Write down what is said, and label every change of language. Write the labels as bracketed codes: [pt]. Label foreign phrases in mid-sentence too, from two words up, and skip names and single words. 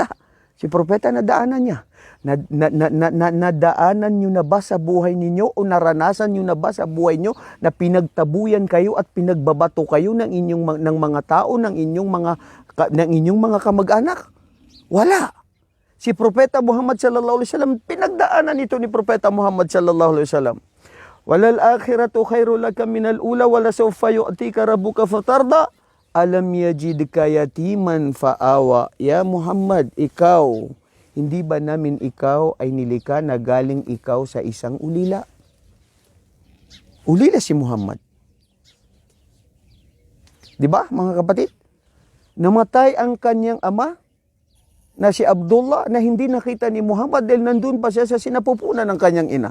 [tl] Si propeta nadaanan niya. Nadaanan niyo na ba sa buhay ninyo o naranasan niyo na ba sa buhay niyo na pinagtabuyan kayo at pinagbabato kayo ng mga tao, ng inyong mga kamag-anak? Wala. Si propeta Muhammad [ar] صلى الله عليه وسلم, [tl] pinagdaanan ito ni propeta Muhammad [ar] صلى الله عليه وسلم. وللآخرة خير لك من الأولى ولسوف يعطيك ربك فترضى. ألم يجدك يتيما فآوى. يا محمد, [tl] ikaw, hindi ba namin ikaw ay nilikha na galing ikaw sa isang ulila? Ulila si Muhammad. Di ba mga kapatid? Namatay ang kanyang ama na si Abdullah na hindi nakita ni Muhammad dahil nandun pa siya sa sinapupunan ng kanyang ina.